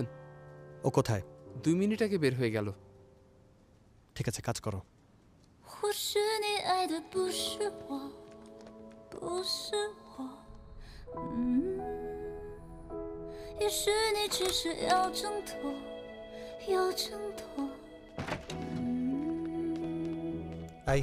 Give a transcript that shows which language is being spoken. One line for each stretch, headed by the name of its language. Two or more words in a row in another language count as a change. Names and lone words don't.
Bangla: ও কোথায়? 2 মিনিট আগে বের হয়ে গেল। ঠিক আছে, কাজ করো।
Chinese: 或许你爱的不是我，不是我，也许你只是要挣脱，要挣脱。哎。